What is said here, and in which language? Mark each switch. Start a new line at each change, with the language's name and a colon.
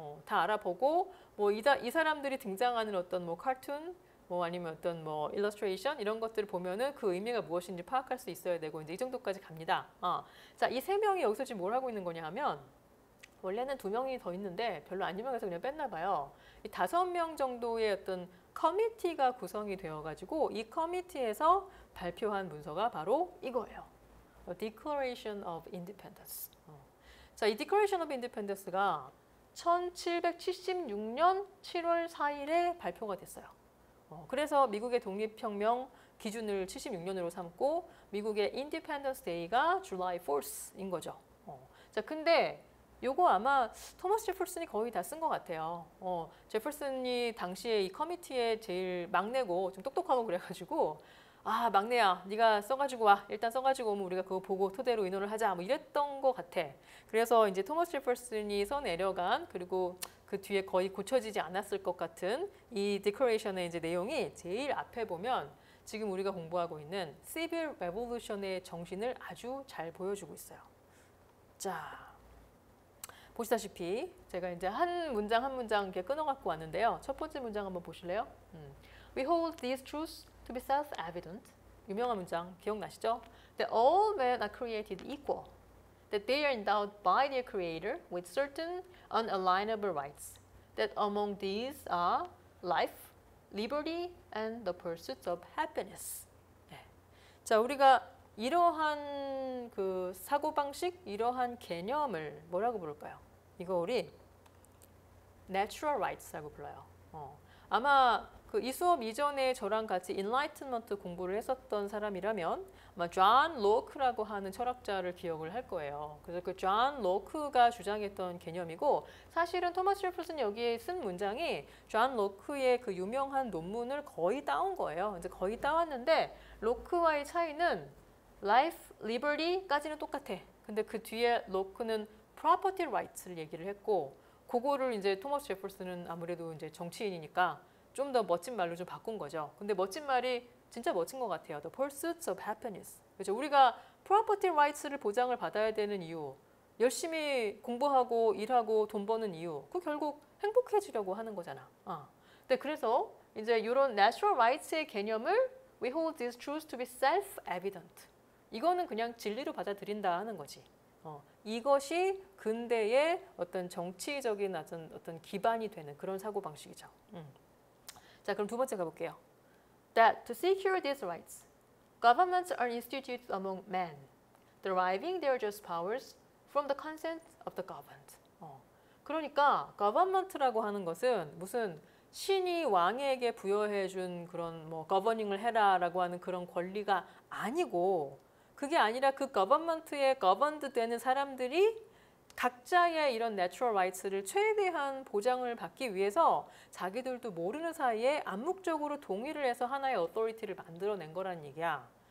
Korean: 다 알아보고 뭐 이 사람들이 등장하는 어떤 뭐 카툰 뭐 아니면 어떤 뭐 일러스트레이션 이런 것들을 보면은 그 의미가 무엇인지 파악할 수 있어야 되고 이제 이 정도까지 갑니다. 자, 이 세 명이 여기서 지금 뭘 하고 있는 거냐 하면 원래는 2명이 더 있는데 별로 안 유명해서 그냥 뺐나 봐요. 이 5명 정도의 어떤 커미티가 구성이 되어가지고 이 커미티에서 발표한 문서가 바로 이거예요.
English: Declaration of Independence.
Korean: 자, 이 Declaration of Independence가 1776년 7월 4일에 발표가 됐어요. 그래서 미국의 독립혁명 기준을 76년으로 삼고 미국의 Independence Day가 July 4th인 거죠. 자, 근데 요거 아마 토머스 제퍼슨이 거의 다 쓴 것 같아요. 제퍼슨이 당시에 이 커미티의 제일 막내고 좀 똑똑하고 그래가지고 아, 막내야, 네가 써가지고 와. 일단 써가지고 오면 우리가 그거 보고 토대로 의논을 하자. 뭐 이랬던 것 같아. 그래서 이제 토머스 제퍼슨이 써내려간 그리고 그 뒤에 거의 고쳐지지 않았을 것 같은 이 디클레이션의 이제 내용이 제일 앞에 보면 지금 우리가 공부하고 있는 시빌 레볼루션의 정신을 아주 잘 보여주고 있어요. 자, 보시다시피 제가 이제 한 문장 한 문장 이렇게 끊어갖고 왔는데요. 첫 번째 문장 한번 보실래요?
English: We hold these truths to be self-evident.
Korean: 유명한 문장 기억나시죠?
English: That all men are created equal. That they are endowed by their creator with certain unalienable rights. That among these are life, liberty, and the pursuit of happiness.
Korean: 네. 자, 우리가 이러한 그 사고방식, 이러한 개념을 뭐라고 부를까요? 이거 우리 natural rights라고 불러요. 아마 그 이 수업 이전에 저랑 같이 인라이트먼트 공부를 했었던 사람이라면 아마 존 로크라고 하는 철학자를 기억을 할 거예요. 그래서 그 존 로크가 주장했던 개념이고 사실은 토마스 제퍼슨이 여기에 쓴 문장이 존 로크의 그 유명한 논문을 거의 따온 거예요. 이제 거의 따왔는데 로크와의 차이는 life, liberty까지는 똑같아. 근데 그 뒤에 로크는 property rights를 얘기를 했고 그거를 이제 토마스 제퍼슨은 아무래도 이제 정치인이니까 좀 더 멋진 말로 좀 바꾼 거죠. 근데 멋진 말이 진짜 멋진 것 같아요.
English: The pursuit of happiness.
Korean: 그렇죠? 우리가 property rights를 보장을 받아야 되는 이유, 열심히 공부하고 일하고 돈 버는 이유, 그 결국 행복해지려고 하는 거잖아. 근데 그래서 이제 이런 natural rights의 개념을
English: we hold these truths to be self-evident.
Korean: 이거는 그냥 진리로 받아들인다 하는 거지. 이것이 근대의 어떤 정치적인 어떤 기반이 되는 그런 사고방식이죠. 자, 그럼 두 번째 가볼게요.
English: That to secure these rights, governments are instituted among men, deriving their just powers from the consent of the governed.
Korean: 그러니까 government라고 하는 것은 무슨 신이 왕에게 부여해 준 그런 뭐 governing 해라라고 하는 그런 권리가 아니고 그게 아니라 그 government에 governed 되는 사람들이 각자의 이런 natural rights를 최대한 보장을 받기 위해서 자기들도 모르는 사이에 암묵적으로 동의를 해서 하나의 authority를 만들어낸 거란 얘기야.